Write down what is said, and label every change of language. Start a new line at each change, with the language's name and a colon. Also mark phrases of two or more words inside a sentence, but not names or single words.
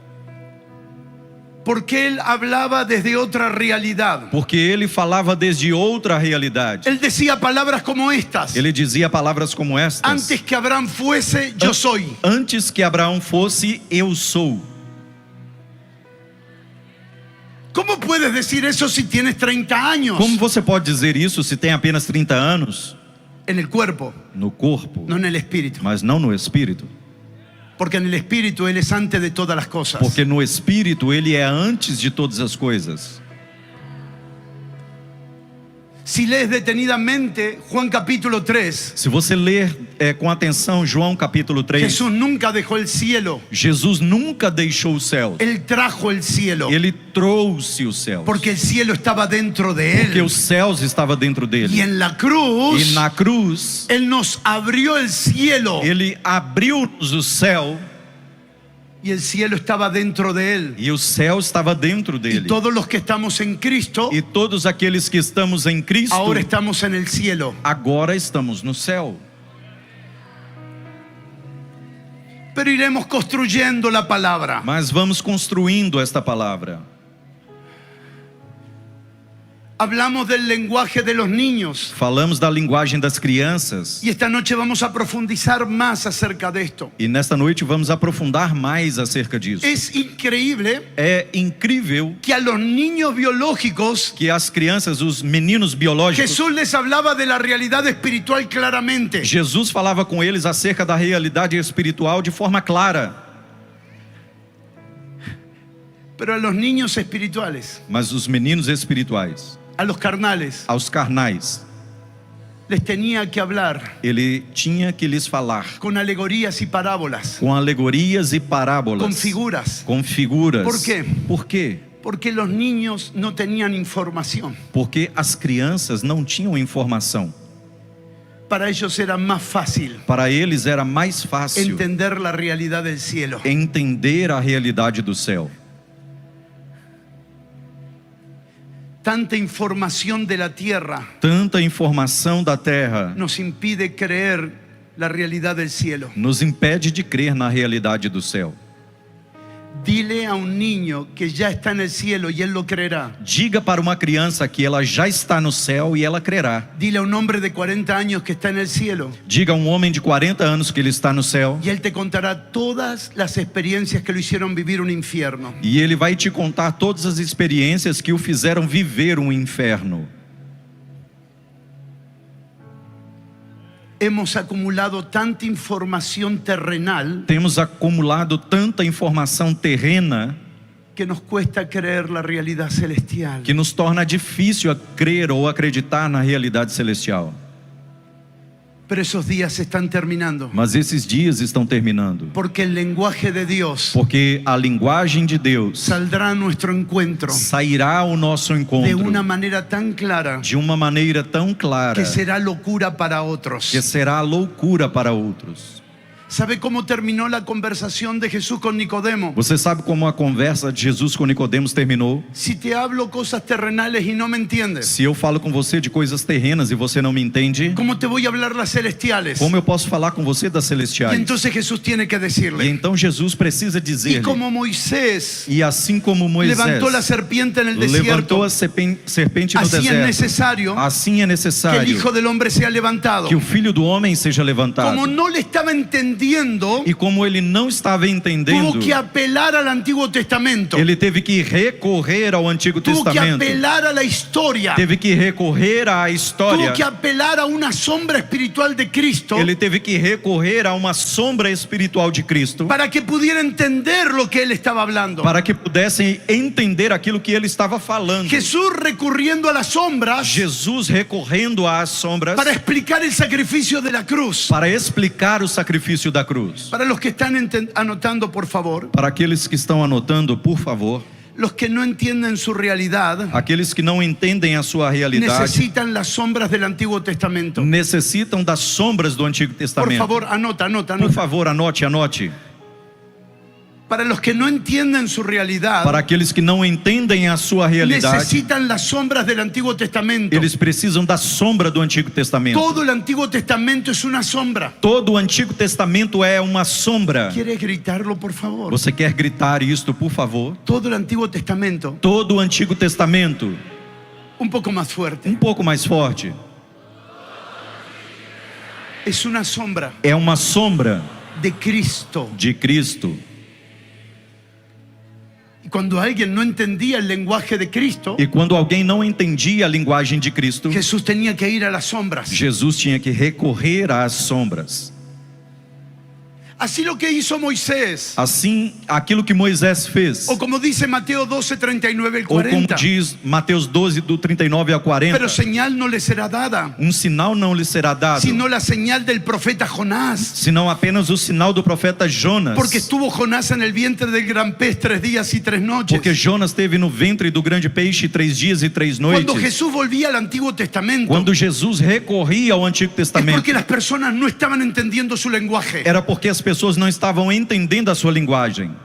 Spanish: Porque él hablaba desde otra realidad.
Portuguese: Porque ele falava desde outra realidade.
Spanish: Él decía palabras como estas:
Portuguese: Ele dizia palavras como estas:
Spanish: antes que Abraham fuese, yo soy.
Portuguese: Antes que Abraão fosse, eu sou.
Spanish: ¿Cómo puedes decir eso si tienes 30 años?
Portuguese: Como você pode dizer isso se tem apenas 30 anos?
Spanish: En el cuerpo,
Portuguese: No corpo,
Spanish: no en el espíritu.
Portuguese: mas não no espírito.
Spanish: Porque en el espíritu Él es antes de todas las cosas.
Portuguese: Porque no espírito ele é antes de todas as coisas.
Spanish: Si lees detenidamente Juan capítulo 3,
Portuguese: Se você ler com atenção João capítulo 3,
Spanish: Jesús nunca dejó el cielo.
Portuguese: Jesus nunca deixou o céu.
Spanish: Él trajo el cielo.
Portuguese: Ele trouxe o céu.
Spanish: Porque el cielo estaba dentro de
Portuguese: Porque
Spanish: Él.
Portuguese: os céus estavam dentro
Spanish: Y
Portuguese: dele.
Spanish: en la cruz,
Portuguese: E na cruz,
Spanish: Él nos abrió el cielo.
Portuguese: ele abriu-nos o céu.
Spanish: Y el cielo estaba dentro de Él.
Portuguese: E o céu estava dentro
Spanish: Y
Portuguese: dele.
Spanish: todos los que estamos en Cristo,
Portuguese: E todos aqueles que estamos em Cristo,
Spanish: ahora estamos en el cielo.
Portuguese: agora estamos no céu.
Spanish: Pero iremos construyendo la palabra.
Portuguese: Mas vamos construindo esta palavra.
Spanish: Hablamos del lenguaje de los niños.
Portuguese: Falamos da linguagem das crianças.
Spanish: Y esta noche vamos a profundizar más acerca de esto.
Portuguese: E nesta noite vamos aprofundar mais acerca disso.
Spanish: Es increíble
Portuguese: É incrível
Spanish: que a los niños biológicos
Portuguese: que as crianças, os meninos biológicos,
Spanish: Jesús les hablaba de la realidad espiritual claramente.
Portuguese: Jesus falava com eles acerca da realidade espiritual de forma clara.
Spanish: Pero a los niños espirituales,
Portuguese: Mas os meninos espirituais,
Spanish: a los carnales,
Portuguese: aos carnais,
Spanish: les tenía que hablar
Portuguese: ele tinha que lhes falar
Spanish: con alegorías y parábolas,
Portuguese: com alegorias e parábolas,
Spanish: con figuras.
Portuguese: com figuras.
Spanish: Por quê?
Portuguese: Por quê?
Spanish: Porque los niños no tenían información.
Portuguese: Porque as crianças não tinham informação.
Spanish: Para ellos era más fácil
Portuguese: Para eles era mais fácil
Spanish: entender la realidad del cielo.
Portuguese: entender a realidade do céu.
Spanish: Tanta información de la tierra
Portuguese: Tanta informação da terra
Spanish: nos impide creer la realidad del cielo.
Portuguese: nos impede de crer na realidade do céu.
Spanish: Dile a un niño que ya está en el cielo y él lo creerá.
Portuguese: Diga para uma criança que ela já está no céu e ela crerá.
Spanish: Dile a un hombre de 40 años que está en el cielo
Portuguese: Diga a um homem de 40 anos que ele está no céu
Spanish: y él te contará todas las experiencias que lo hicieron vivir un infierno.
Portuguese: e ele vai te contar todas as experiências que o fizeram viver um inferno.
Spanish: Hemos acumulado tanta información terrenal
Portuguese: Temos acumulado tanta informação terrena
Spanish: que nos cuesta creer la realidad celestial.
Portuguese: que nos torna difícil a crer ou acreditar na realidade celestial.
Spanish: Pero esos días se están terminando.
Portuguese: Mas esses dias estão terminando,
Spanish: Porque el lenguaje de Dios
Portuguese: porque a linguagem de Deus
Spanish: saldrá a nuestro encuentro
Portuguese: sairá ao nosso
Spanish: de
Portuguese: encontro
Spanish: una manera tan clara
Portuguese: de uma maneira tão clara
Spanish: que será locura para otros.
Portuguese: que será loucura para outros.
Spanish: ¿Sabe cómo terminó la conversación de Jesús con Nicodemo?
Portuguese: Você sabe como a conversa de Jesus com Nicodemos terminou?
Spanish: Si te hablo cosas terrenales y no me entiendes,
Portuguese: Se eu falo com você de coisas terrenas e você não me entende,
Spanish: ¿cómo te voy a hablar las celestiales?
Portuguese: como eu posso falar com você das
Spanish: Y
Portuguese: celestiais?
Spanish: entonces Jesús tiene que
Portuguese: E
Spanish: decirle.
Portuguese: então Jesus precisa
Spanish: Y
Portuguese: dizer-lhe,
Spanish: como Moisés
Portuguese: e assim como Moisés
Spanish: levantó la serpiente en el
Portuguese: levantou
Spanish: desierto,
Portuguese: a serpente no
Spanish: así es
Portuguese: deserto,
Spanish: necesario
Portuguese: assim é
Spanish: que el
Portuguese: necessário
Spanish: Hijo del Hombre sea levantado.
Portuguese: que o Filho do Homem seja levantado.
Spanish: Como no le estaba entendiendo,
Portuguese: E como ele não estava entendendo,
Spanish: tuvo que apelar al Antiguo Testamento.
Portuguese: ele teve que recorrer ao Antigo
Spanish: Tuvo que
Portuguese: Testamento,
Spanish: apelar a la historia.
Portuguese: teve que recorrer à história,
Spanish: Tuvo que apelar a una sombra espiritual de Cristo
Portuguese: ele teve que recorrer a uma sombra espiritual de Cristo
Spanish: para que pudiera entender lo que él estaba hablando.
Portuguese: para que pudessem entender aquilo que ele estava falando.
Spanish: Jesús recurriendo a las sombras
Portuguese: Jesus recorrendo às sombras
Spanish: para explicar el sacrificio de la cruz.
Portuguese: para explicar o sacrifício da cruz.
Spanish: Para los que están anotando, por favor,
Portuguese: Para aqueles que estão anotando, por favor,
Spanish: los que no entienden su realidad
Portuguese: aqueles que não entendem a sua realidade
Spanish: necesitan las sombras del Antiguo Testamento.
Portuguese: necessitam das sombras do Antigo
Spanish: Por
Portuguese: Testamento.
Spanish: favor, anota.
Portuguese: Por favor, anote.
Spanish: Para los que no entienden su realidad,
Portuguese: Para aqueles que não entendem a sua realidade,
Spanish: necesitan las sombras del Antiguo Testamento.
Portuguese: eles precisam da sombra do Antigo Testamento.
Spanish: Todo el Antiguo Testamento es una sombra.
Portuguese: Todo o Antigo Testamento é uma sombra.
Spanish: ¿Quieres gritarlo, por favor?
Portuguese: Você quer gritar isto, por favor?
Spanish: Todo el Antiguo Testamento,
Portuguese: Todo o Antigo Testamento,
Spanish: un poco más fuerte,
Portuguese: um pouco mais forte,
Spanish: es una sombra
Portuguese: é uma sombra
Spanish: de Cristo.
Portuguese: de Cristo.
Spanish: Y cuando alguien no entendía el lenguaje de Cristo,
Portuguese: E quando alguém não entendia a linguagem de Cristo,
Spanish: Jesús tenía que ir a las sombras.
Portuguese: Jesus tinha que recorrer às sombras.
Spanish: Así lo que hizo Moisés,
Portuguese: Assim, aquilo que Moisés fez,
Spanish: o como dice Mateo 12, 39 al
Portuguese: ou como
Spanish: 40,
Portuguese: diz Mateus 12, do 39 a 40,
Spanish: pero señal no le será dada,
Portuguese: sinal não lhe será dado,
Spanish: sino la señal del profeta Jonás.
Portuguese: senão apenas o sinal do profeta Jonas.
Spanish: Porque estuvo Jonás en el vientre del gran pez 3 días y 3 noches.
Portuguese: Porque Jonas esteve no ventre do grande peixe 3 dias e 3 noites.
Spanish: Cuando Jesús volvía al Antiguo Testamento,
Portuguese: Quando Jesus recorria ao Antigo
Spanish: es
Portuguese: Testamento,
Spanish: porque las personas no estaban entendiendo su lenguaje.
Portuguese: era porque as pessoas não estavam entendendo a sua linguagem.